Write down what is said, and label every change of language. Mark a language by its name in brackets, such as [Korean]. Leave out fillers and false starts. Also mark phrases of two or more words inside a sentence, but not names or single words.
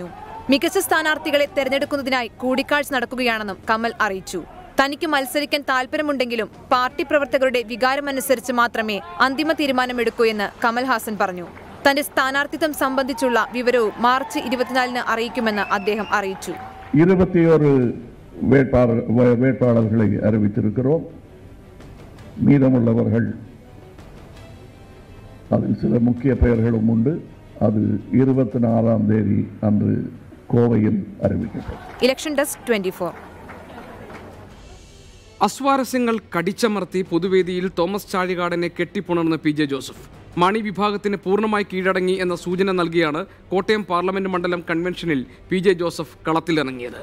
[Malayalam] മികച്ച സ്ഥാനാർത്ഥികളെ തെരഞ്ഞെടുക്കുന്നതിനായി കൂടിക്കാഴ്ച നടക്കുകയാണെന്നും കമൽ അറിയിച്ചു. തനിക്ക് മത്സരിക്കാൻ താൽപര്യമുണ്ടെങ്കിലും പാർട്ടി പ്രവർത്തകരുടെ വികാരമനുസരിച്ച് മാത്രമേ അന്തിമ തീരുമാനമെടുക്കൂ എന്ന് കമൽഹാസൻ പറഞ്ഞു. തന്റെ സ്ഥാനാർത്ഥിത്വം സംബന്ധിച്ചുള്ള വിവരവും മാർച്ച് 24-ന് അറിയിക്കുമെന്ന് അദ്ദേഹം അറിയിച്ചു. [Tamil] 21 வேட்பாளர்களை அறிவித்திருக்கிறோம். மீதமுள்ளவர்கள் அதில் சில முக்கிய பெயர்களும் உண்டு. அது 24ஆம் தேதி அன்று கோவையில் அறிவிக்கப்படும். [Malayalam] ഇലക്ഷൻ ഡെസ്ക് 24. അസ്വാരസ്യങ്ങൾ കടിച്ചമർത്തി പൊതുവേദിയിൽ തോമസ് ചാഴികാടനെ കെട്ടിപ്പുണർന്ന പി.ജെ. ജോസഫ് മാണി വിഭാഗത്തിന് പൂർണ്ണമായി കീഴടങ്ങി എന്ന സൂചന നൽകിയാണ് കോട്ടയം പാർലമെന്റ് മണ്ഡലം കൺവെൻഷനിൽ പി.ജെ. ജോസഫ് കളത്തിലിറങ്ങിയത്.